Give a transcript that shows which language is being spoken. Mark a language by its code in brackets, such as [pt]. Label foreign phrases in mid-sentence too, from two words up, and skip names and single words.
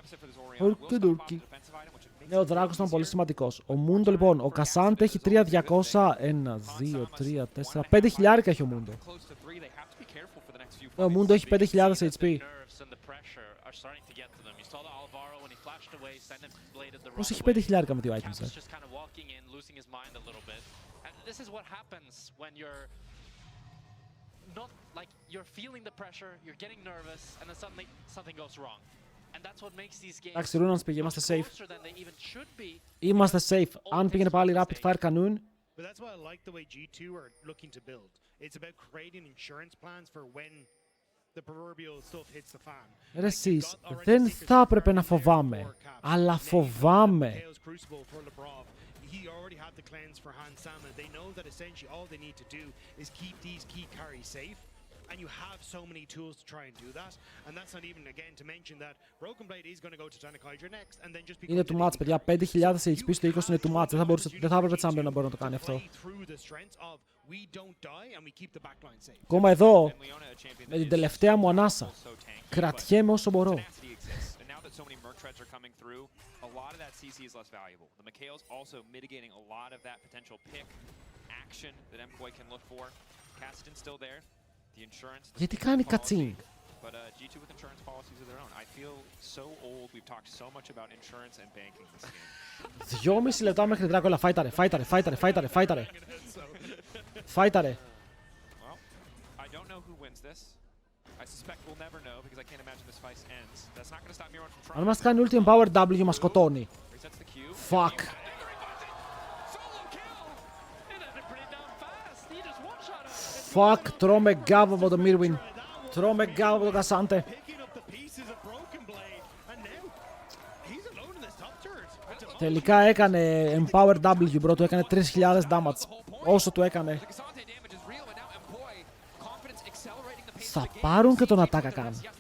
[el] Ναι, ο Δράκος ήταν πολύ σημαντικός. Ο Μούντο, λοιπόν, ο Κασάντε έχει 3.200. 1, 2, 3, 4, 5 χιλιάρικα έχει ο Μούντο. Ο Μούντο έχει 5.000 HP. Πώς έχει 5 χιλιάρικα με 2 items, [en] Not like you're feeling the pressure, you're getting nervous, and then suddenly something goes wrong. And that's what makes these games [el] Εντάξει, Ρούνανς πήγε, είμαστε safe. [en] closer than they even should be. [el] Είμαστε safe. Αν πήγαινε πάλι [en] rapid fire [el] κανούν. [en] But that's why I like the way G2 are looking to build. It's about creating insurance plans for when the proverbial stuff hits the fan. [el] Ρε εσείς, δεν θα έπρεπε να φοβάμαι. Αλλά φοβάμαι. [en] He already had the cleanse for Han Sama. They know that essentially all they need to do is keep these key carries safe. And you have so many tools to try and do that. And that's not even, again, to mention that Broken Blade is going to go to Titanic Hydra next and then just become... [el] Είναι [en] too much, [el] παιδιά. 5.000 HP στο 20 είναι [en] too much. [el] Δεν θα έπρεπε Champion να μπορεί να το κάνει αυτό. Ακόμα εδώ, με την τελευταία μου ανάσα. Κρατιέμαι όσο μπορώ. [en] treads are coming through, a lot of that CC is less valuable. The Mikhail's also mitigating a lot of that potential pick action that MKOI can look for. Kassadin's still there. The insurance. Γιατί κάνει κατσίνγκ. But G2 with insurance policies of their own. I feel so old. We've talked so much about insurance and banking this game. [el] 2,5 λεπτά μέχρι την Dracula. Φάιταρε. [en] Well, I don't know who wins this. I suspect we'll never know because I can't imagine this fight ends. That's not going to stop Miron from trying. [el] Αν μας κάνει [en] ulti empower W [el] μας σκοτώνει. [en] Resets the Q. Fuck. Fuck, [el] τρώμε γκάβ από το Mirwin. Τρώμε γκάβ από το Κασάντε. Τελικά έκανε Empower W, bro. Του έκανε 3.000 damage. Όσο του έκανε. Θα πάρουν και τον attack καν.